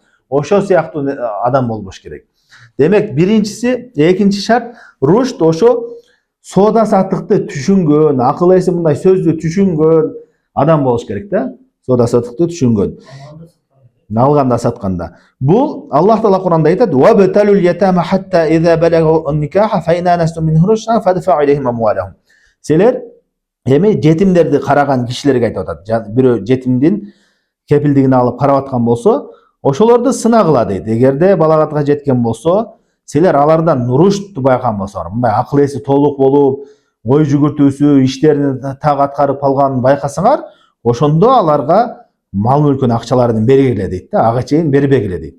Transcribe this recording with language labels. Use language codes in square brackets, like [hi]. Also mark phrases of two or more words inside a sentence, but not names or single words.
[ky] Ошо сыяктуу адам болбош керек. Демек, биринчиси, экинчи шарт рушд, ошо соода саттыкты түшүнгөн, акыл эси мындай сөздү түшүнгөн адам болуш керек да. Соода саттыкты түшүнгөн. Алганда сатканда. Бул Аллах Таала Куранда айтат: [ar] "وابتلوا اليتامى حتى إذا بلغوا النكاح فإن آنستم منهم رشدا فادفعوا إليهم أموالهم." [ky] Силер эми жетимдерди караган кишилерге айтып атат. Бирөө жетимдин кепилдигин алып карап аткан болсо, ошолорду сынагыла дейт. Эгерде балагатка жеткен болсо, силер алардан рушту байкаган болсоңор, мындай акыл эси толук болуп, ой жүгүртүүсү, иштерин так аткарып калганын байкасаңар, ошондо аларга мал мүлкүн, акчаларын бергиле дейт да, ага чейин бербегиле дейт.